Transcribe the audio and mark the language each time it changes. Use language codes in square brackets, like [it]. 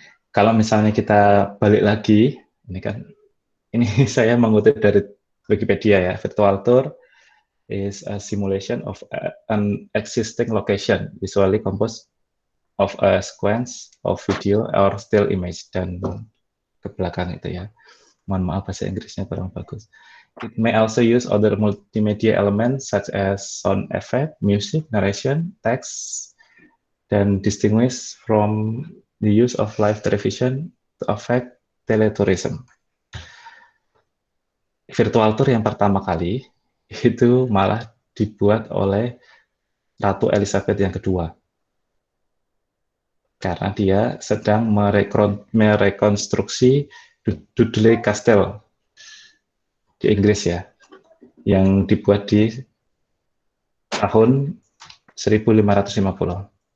[id] Kalau misalnya kita balik lagi, ini saya mengutip dari Wikipedia ya, [en] virtual tour is a simulation of an existing location, usually composed of a sequence of video or still image. [id] Dan ke belakang itu ya. Mohon maaf bahasa Inggrisnya kurang bagus. [en] It may also use other multimedia elements such as sound effect, music, narration, text, dan distinguish from the use of live television to affect teletourism. [id] Virtual tour yang pertama kali itu malah dibuat oleh Ratu Elizabeth yang kedua. Karena dia sedang merekonstruksi Dudley Castle di Inggris ya, yang dibuat di tahun 1550.